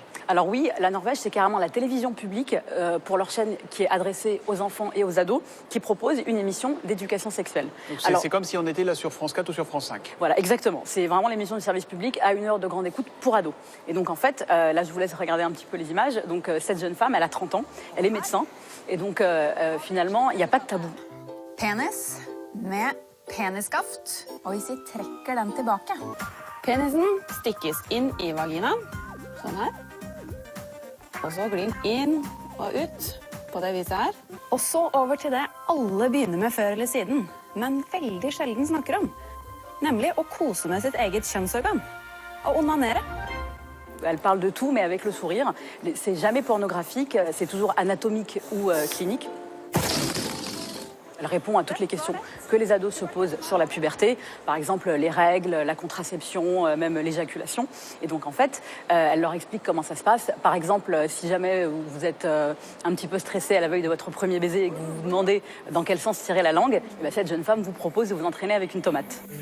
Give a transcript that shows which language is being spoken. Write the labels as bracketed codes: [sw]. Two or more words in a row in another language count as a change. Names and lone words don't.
[fr] Alors oui, la Norvège, c'est carrément la télévision publique pour leur chaîne qui est adressée aux enfants et aux ados, qui propose une émission d'éducation sexuelle. C'est comme si on était là sur France 4 ou sur France 5. Voilà, exactement. C'est vraiment l'émission du service public à 1 heure de grande écoute pour ados. Et donc en fait, là je vous laisse regarder un petit peu les images. Donc cette jeune femme, elle a 30 ans, elle est médecin. Et donc finalement, il n'y a pas de tabou. [no] Penis med penisskaft, og hvis vi trekker den tilbake. Penisen stikkes inn i vaginaen, sånn her. Og så glir den inn og ut på det viset her. Og så over til det alle begynner med før eller siden, men veldig sjelden snakker om, nemlig å kose med sitt eget kjønnsorgan, å onanere. [fr] Elle parle de tout, mais avec le sourire. C'est jamais pornographique, c'est toujours anatomique ou clinique. Elle répond à toutes les questions que les ados se posent sur la puberté, par exemple les règles, la contraception, même l'éjaculation. Et donc en fait, elle leur explique comment ça se passe. Par exemple, si jamais vous êtes un petit peu stressé à la veille de votre premier baiser et que vous vous demandez dans quel sens tirer la langue, cette jeune femme vous propose de vous entraîner avec une tomate.